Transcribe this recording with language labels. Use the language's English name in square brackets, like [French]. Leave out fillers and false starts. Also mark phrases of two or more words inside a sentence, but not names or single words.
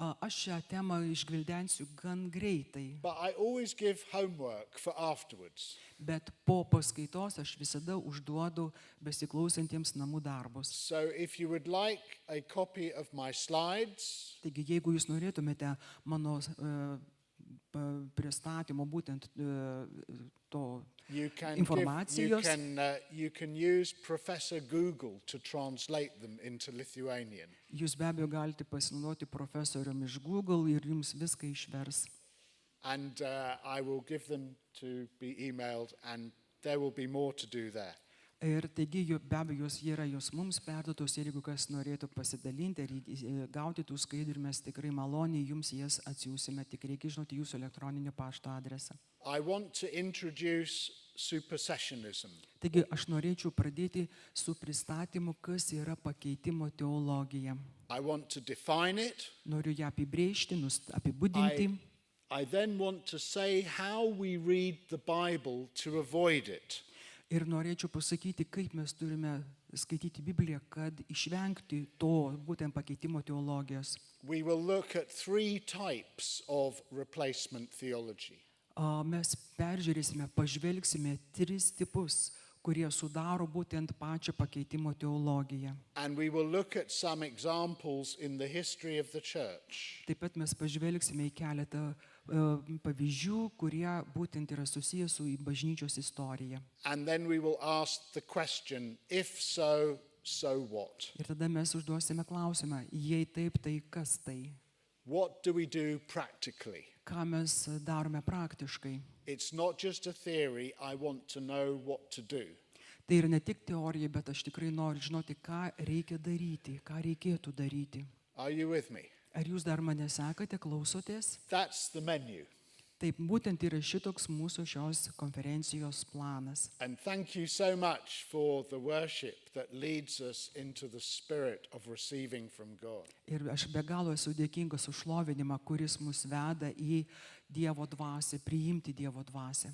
[Lithuanian] Aš šią temą išgvildensiu gan greitai, [English] but I always give homework for afterwards. [Lithuanian] bet po paskaitos aš visada užduodu besiklausantiems namų darbus. [English] So if you would like a copy of my slides, [Lithuanian] Taigi, jeigu jūs norėtumėte mano pristatymo būtent to [English] you can [Lithuanian] informacijos, [English] you can use Professor Google to translate them into Lithuanian. [Lithuanian] jūs be abejo galite pasinaudoti profesorium iš Google ir jums viską išvers. [English] And I will give them to be emailed, and there will be more to do there. [Lithuanian] Ir taigi, be abejo, jos mums perduotos ir jeigu kas norėtų pasidalinti ir gauti tų skaidrių, mes tikrai maloniai jums jas atsiųsime, tik reikia žinoti jūsų elektroninio pašto adresą. [English] I want to introduce supersessionism. [Lithuanian] Taigi, aš norėčiau pradėti su pristatymu, kas yra pakeitimo teologija. [English] I want to define it. [Lithuanian] Noriu ją apibrėžti, apibūdinti. [English] I then want to say how we read the Bible to avoid it. [Lithuanian] Ir norėčiau pasakyti, kaip mes turime skaityti Bibliją, kad išvengti to būtent pakeitimo teologijos. [English] We will look at 3 types of replacement theology. [Lithuanian] Mes peržiūrėsime, pažvelgsime 3 tipus, kurie sudaro būtent pačią pakeitimo teologiją. [English] And we will look at some examples in the history of the church. [Lithuanian] Taip pat mes pažvelgsime į keletą pavyzdžių, kurie būtent yra susijęs su bažnyčios istorija. [English] And then we will ask the question, if so, so what? [Lithuanian] Ir tada mes užduosime klausimą, jei taip, tai kas tai? [English] What do we do practically? [Lithuanian] Ką mes darome praktiškai? [English] It's not just a theory, I want to know what to do. [Lithuanian] Tai yra ne tik teorija, bet aš tikrai noriu žinoti, ką reikia daryti, ką reikėtų daryti. [English] Are you with me? [Lithuanian] Ar jūs dar mane sekate, klausotės? [English] That's the menu. [Lithuanian] Taip, būtent yra šitoks mūsų šios konferencijos planas. [English] And thank you so much for the worship that leads us into the spirit of receiving from God. [Lithuanian] Ir aš be galo esu dėkingas už šlovinimą, kuris mus veda į Dievo dvasią, priimti Dievo dvasią.